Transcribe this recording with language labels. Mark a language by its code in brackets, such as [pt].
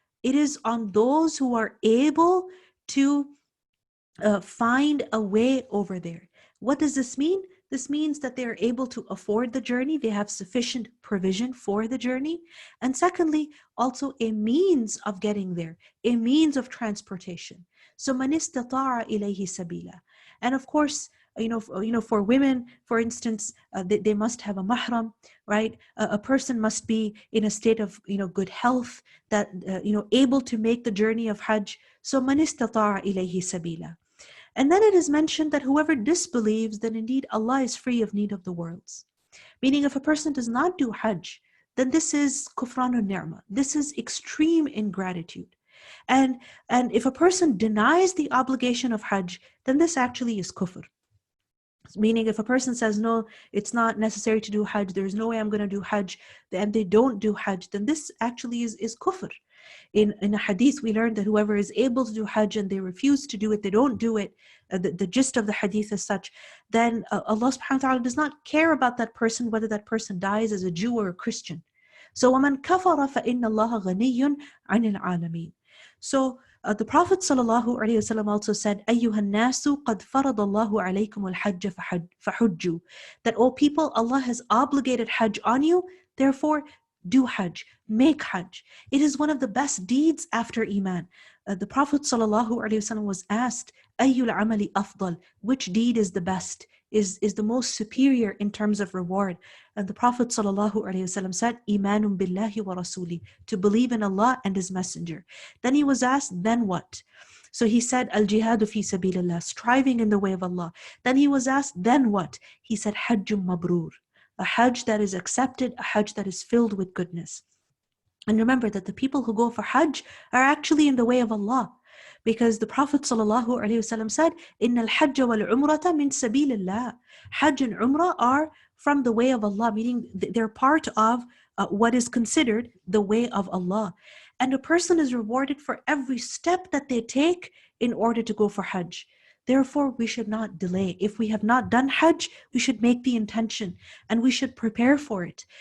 [en] It is on those who are able to find a way over there. What does this mean? This means that they are able to afford the journey. They have sufficient provision for the journey. And secondly, also a means of getting there, a means of transportation. [ar] So مَنِ اسْتَطَاعَ إِلَيْهِ سَبِيلًا. [en] And of course, for women, for instance, they must have a mahram, right? A person must be in a state of, good health, that, able to make the journey of Hajj. [ar] So مَنِ اسْتَطَاعَ إِلَيْهِ سَبِيلًا. [en] And then it is mentioned that whoever disbelieves, then indeed Allah is free of need of the worlds. Meaning if a person does not do Hajj, then this is kufranun ni'mah. This is extreme ingratitude. And if a person denies the obligation of Hajj, then this actually is kufr. Meaning if a person says, no, it's not necessary to do Hajj, there's no way I'm going to do Hajj, and they don't do Hajj, then this actually is kufr. In a hadith, we learned that whoever is able to do Hajj and they refuse to do it, they don't do it, the gist of the hadith is such, then Allah subhanahu wa ta'ala does not care about that person, whether that person dies as a Jew or a Christian. [ar] So وَمَنْ كَفَرَ فَإِنَّ اللَّهَ غَنِيٌّ عَنِ الْعَالَمِينَ. [en] So the Prophet ﷺ also said, [ar] أَيُّهَا النَّاسُ قَدْ فَرَضَ اللَّهُ عَلَيْكُمُ الْحَجَّ فَحُجُّوا. [en] That, O people, Allah has obligated Hajj on you, therefore do Hajj, make Hajj. It is one of the best deeds after Iman. The Prophet ﷺ was asked, [ar] أَيُّ الْعَمَلِ أَفْضَلِ. [en] Which deed is the best, is the most superior in terms of reward? And the Prophet ﷺ said, [ar] إِيمَانٌ بِاللَّهِ وَرَسُولِهِ. [en] To believe in Allah and His Messenger. Then he was asked, then what? So he said, [ar] al-jihadu fi sabilillah, [en] striving in the way of Allah. Then he was asked, then what? He said, hajjum mabrur. A Hajj that is accepted, a Hajj that is filled with goodness. And remember that the people who go for Hajj are actually in the way of Allah. Because the Prophet ﷺ said, [ar] إِنَّ الْحَجَّ وَالْعُمْرَةَ مِنْ سَبِيلِ اللَّهِ. [en] Hajj and Umrah are from the way of Allah, meaning they're part of what is considered the way of Allah. And a person is rewarded for every step that they take in order to go for Hajj. Therefore, we should not delay. If we have not done Hajj, we should make the intention and we should prepare for it.